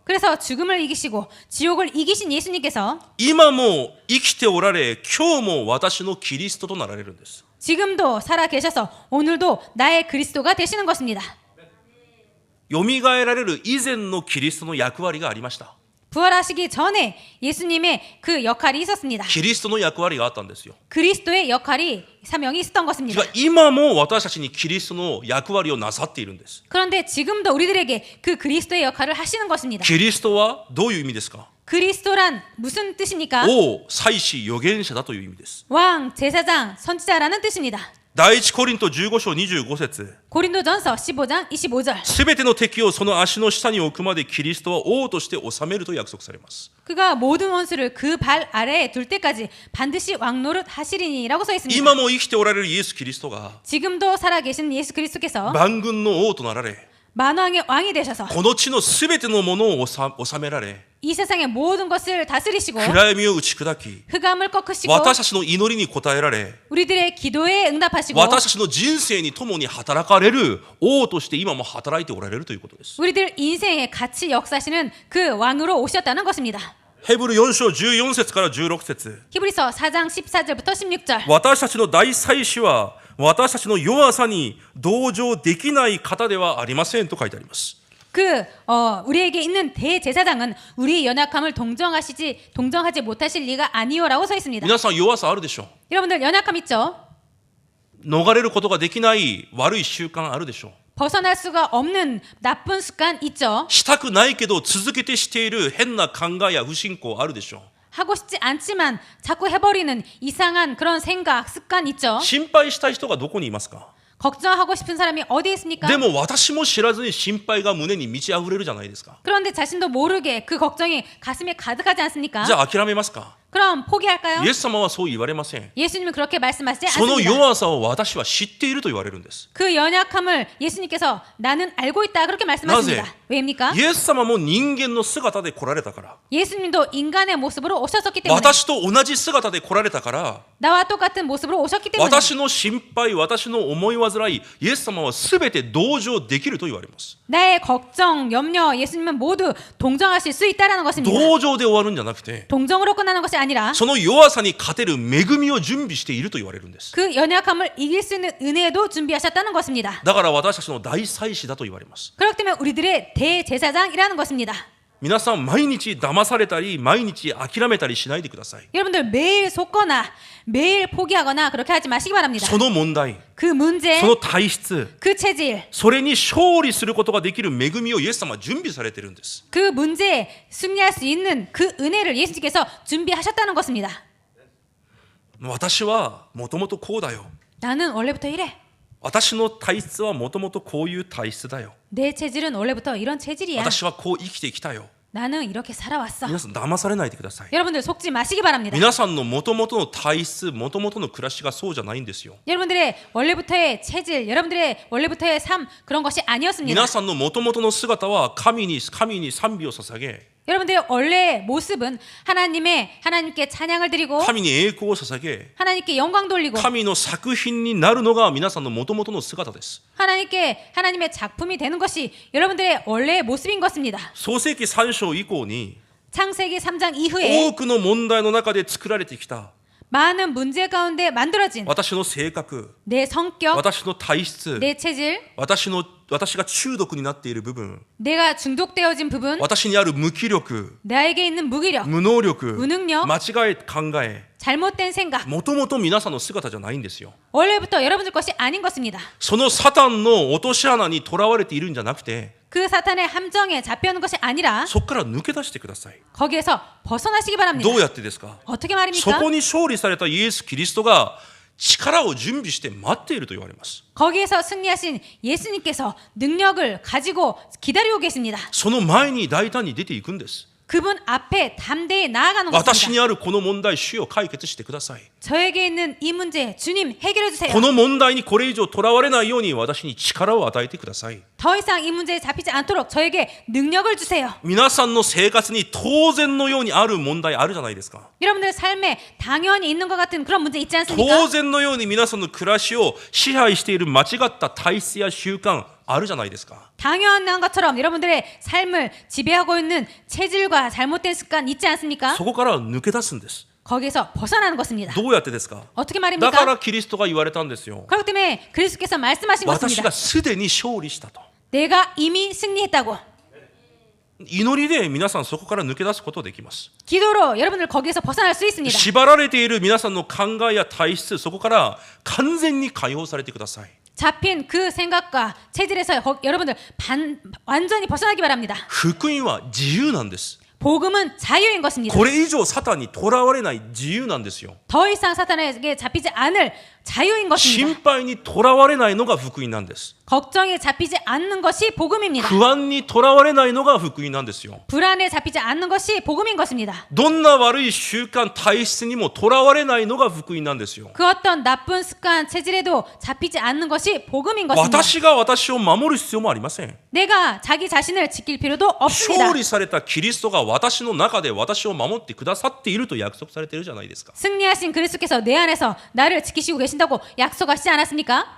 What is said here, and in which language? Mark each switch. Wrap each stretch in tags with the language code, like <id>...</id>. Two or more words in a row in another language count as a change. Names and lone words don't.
<ko>그래서 죽음을 이기시고 지옥을 이기신 예수님께서</ko> <ja>今も生きておられ今日も私のキリストとなられるんです。</ja> <ko>지금도 살아 계셔서 오늘도 나의 그리스도가 되시는 것입니다.</ko> <ja>よみがえられる以前のキリストの役割がありました。</ja> <ko>부활하시기 전에 예수님의 그 역할이 있었습니다.</ko> <ja>キリストの役割があったんですよ。</ja> <ko>그리스도의 역할이 사명이 있었던 것입니다.</ko> <ja>今も私たちにキリストの役割をなさっているんです。</ja> <ko>그런데 지금도 우리들에게 그 그리스도의 역할을 하시는 것입니다.</ko> <ja>キリストはどういう意味ですか？</ja> <ko>그리스도란 무슨 뜻입니까?</ko> <ja>王、祭司、預言者だという意味です。</ja> <ko>왕, 제사장, 선지자라는 뜻입니다.</ko> <ja>第一コリント15章25節</ja> <ko>고린도전서 15장 25절.</ko> <ja>すべての敵をその足の下に置くまでキリストは王として治めると約束されます。</ja> <ko>그가 모든 원수를 그 발 아래에 둘 때까지 반드시 왕노릇 하시리니라고 써 있습니다.</ko> <ja>今も生きておられるイエス・キリストが</ja> <ko>지금도 살아계신 예수 그리스도께서</ko> <ja>万軍の王となられ</ja> <ko>만왕의 왕이 되셔서</ko> <ja>この地のすべてのものを治められ</ja> <ko>이 세상의 모든 것을 다스리시고</ko> <ja>暗闇を打ち砕き</ja> <ko>흑암을 꺾으시고</ko> <ja>私たちの祈りに応えられ</ja> <ko>우리들의 기도에 응답하시고</ko> <ja>私たちの人生に共に働かれる王として今も働いておられるということです。</ja> <ko>우리들 인생에 같이 역사하시는 그 왕으로 오셨다는 것입니다.</ko> <ja>ヘブル4章14節から16節</ja> <ko>히브리서 4장 14절부터 16절.</ko> <ja>私たちの大祭司は私たちの弱さに同情できない方ではありませんと書いてあります。</ja> <ko>우리에게 있는 대제사장은 우리의 연약함을 동정하지 못하실 리가 아니오라고 써 있습니다.</ko> <ja>皆さん弱さあるでしょう。</ja> <ko>여러분들 연약함 있죠?</ko> <ja>逃れることができない悪い習慣あるでしょう。</ja> <ko>벗어날 수가 없는 나쁜 습관 있죠?</ko> <ja>したくないけど続けてしている変な考えや不信仰あるでしょう。</ja> <ko>하고 싶지 않지만 자꾸 해버리는 이상한 그런 생각, 습관 있죠?</ko> <ja>心配したい人がどこにいますか？</ja> <ko>걱정하고 싶은 사람이 어디에 있습니까?</ko> <ja>でも私も知らずに心配が胸に満ち溢れるじゃないですか。</ja> <ko>그런데 자신도 모르게 그 걱정이 가슴에 가득하지 않습니까?</ko> <ja>じゃあ諦めますか？</ja> <ko>그럼 포기할까요?</ko> <ja>イエス様はそう言われません。</ja> <ko>예수님은 그렇게 말씀하시지</ko> <ja>その</ja> <ko>않습니다.</ko> <ja>弱さを私は知っていると言われるんです。</ja> <ko>그 연약함을 예수님께서 나는 알고 있다 그렇게 말씀하십니다.</ko> <ja>나제?</ja> <ko>왜입니까?</ko> <ja>イエス様も人間の姿で来られたから、</ja> <ko>예수님도 인간의 모습으로 오셨었기 때문에</ko> <ja>私と同じ姿で来られたから、</ja> <ko>나와 똑같은 모습으로 오셨기 때문에</ko> <ja>私の心配、私の思い煩い、イエス様はすべて同情できると言われます。</ja> <ko>나의 걱정, 염려 예수님은 모두 동정하실 수 있다라는 것입니다.</ko> <ja>同情で終わるんじゃなくて、</ja> <ko>동정으로 끝나는 것이 아니라</ko> <ja>その弱さに勝てる恵みを準備していると言われるんです。</ja> <ko>그 연약함을 이길 수 있는 은혜도 준비하셨다는 것입니다.</ko> <ja>だから私たちの大祭司だと言われます。</ja> <ko>그렇기 때문에 우리들의 대제사장이라는 것입니다.</ko> <ja>皆さん毎日騙されたり毎日諦めたりしないでください。</ja> <ko>여러분들 매일 속거나 매일 포기하거나 그렇게 하지 마시기 바랍니다.</ko> <ja>その問題、</ja> <ko>그 문제,</ko> <ja>その体質、</ja> <ko>그 체질,</ko> <ja>それに勝利することができる恵みをイエス様は準備されているんです。</ja> <ko>그 문제에 승리할 수 있는 그 은혜를 예수님께서 준비하셨다는 것입니다.</ko> <ja>私はもともとこうだよ。</ja> <ko>나는 원래부터 이래.</ko> <ja>私の体質はもともとこういう体質だよ。</ja> <ko>내 체질은 원래부터 이런 체질이야.</ko> <ja>私はこう生きてきたよ。</ja> <ko>나는 이렇게 살아왔어.</ko> <ja>皆さん騙されないでください。</ja> <ko>여러분들 속지 마시기 바랍니다.</ko> <ja>皆さんのもともとの体質、もともとの暮らしがそうじゃないんですよ。</ja> <ko>여러분들의 원래부터의 체질, 여러분들의 원래부터의 삶 그런 것이 아니었습니다.</ko> <ja>皆さんのもともとの姿は神に賛美を捧げ、</ja> <ko>여러분들의 원래 모습은 하나님께 찬양을 드리고</ko> <ja>神に栄光を捧げ、</ja> <ko>하나님께 영광 돌리고</ko> <ja>神の作品になるのが皆さんのもともとの姿です。</ja> <ko>하나님의 작품이 되는 것이 여러분들의 원래의 모습인 것입니다.</ko> <ja>創世記3章以降に</ja> <ko>창세기 3장 이후에</ko> <ja>多くの問題の中で作られてきた</ja> <ko>많은 문제 가운데 만들어진</ko> <ja>私の性格、</ja> <ko>내 성격,</ko> <ja>私の体質、</ja> <ko>내 체질,</ko> <ja>私が中毒になっている部分、</ja> <ko>내가 중독되어진 부분,</ko> <ja>私にある無気力、</ja> <ko>나에게 있는 무기력,</ko> <ja>無能力、</ja> <ko>무능력,</ko> <ja>間違え考え、</ja> <ko>잘못된 생각,</ko> <ja>もともと皆さんの姿じゃないんですよ。</ja> <ko>원래부터 여러분들 것이 아닌 것입니다.</ko> <ja>そのサタンの落とし穴にとらわれているんじゃなくて、</ja> <ko>그 사탄의 함정에 잡혀오는 것이 아니라</ko> <ja>そこから抜け出してください。</ja> <ko>거기에서 벗어나시기 바랍니다.</ko> <ja>どうやってですか？</ja> <ko>어떻게</ko> <ja>そ</ja> <ko>말입니까?</ko> <ja>こに勝利されたイエス・キリストが力を準備して待っていると言われます。</ja> <ko>거기에서 승리하신 예수님께서 능력을 가지고 기다리고 계십니다.</ko> <ja>その前に大胆に出ていくんです。</ja> <ko>그분 앞에 담대히 나아가는</ko> <ja>私</ja> <ko>것입니다.</ko> <ja>にあるこの問題、主よ解決してください。</ja> <ko>저에게 있는 이 문제 주님 해결해 주세요.</ko> <ja>この問題にこれ以上とらわれないように私に力を与えてください。</ja> <ko>더 이상 이 문제에 잡히지 않도록 저에게 능력을 주세요.</ko> <ja>皆さんの生活に当然のようにある問題あるじゃないですか。</ja> <ko>여러분들 삶에 당연히 있는 것 같은 그런 문제 있지 않습니까?</ko> <ja>当然のように皆さんの暮らしを支配している間違った体質や習慣あるじゃないですか。</ja> <ko>당연한 것처럼 여러분들의 삶을 지배하고 있는 체질과 잘못된 습관 있지 않습니까?</ko> <ja>そこから抜け出すんです。</ja> <ko>거기에서 벗어나는 것입니다.</ko> <ja>どうやってですか？</ja> <ko>어떻게</ko> <ja>だか</ja> <ko>말입니까?</ko> <ja>らキリストが言われたんですよ。</ja> <ko>그렇기 때문에 그리스도께서 말씀하신</ko> <ja>私</ja> <ko>것입니다.</ko> <ja>がすでに勝利したと。</ja> <ko>내가 이미 승리했다고.</ko> <ja>祈りで皆さんそこから抜け出すことができます。</ja> <ko>기도로 여러분들 거기에서 벗어날 수 있습니다.</ko> <ja>縛られている皆さんの考えや体質、そこから完全に解放されてください。</ja> <ko>잡힌 그 생각과 체질에서 여러분들 완전히 벗어나기 바랍니다.</ko> <ja>福音は自由なんです。</ja> <ko>복음은 자유인 것입니다.</ko> <ja>これ以上サタンにとらわれない自由なんですよ。</ja> <ko>더 이상 사탄에게 잡히지 않을 자유인</ko> <ja>心</ja> <ko>것입니다.</ko> <ja>配にとらわれないのが福音なんです。</ja> <ko>걱정에 잡히지 않는 것이 복음입니다.</ko> <ja>不安にとらわれないのが福音なんですよ。</ja> <ko>불안에 잡히지 않는 것이 복음인 것입니다.</ko> <ja>どんな悪い習慣、体質にもとらわれないのが福音なんですよ。</ja> <ko>그 어떤 나쁜 습관, 체질에도 잡히지 않는 것이 복음인 것입니다.</ko> <ja>私が私を守る必要もありません。</ja> <ko>내가 자기 자신을 지킬 필요도 없습니다.</ko> <ja>勝利されたキリストが私の中で私を守ってくださっていると約束されているじゃないですか。</ja> <ko>승리하신 그리스도께서 내 안에서 나를 지키시고 계신다고 약속하시지 않았습니까?</ko>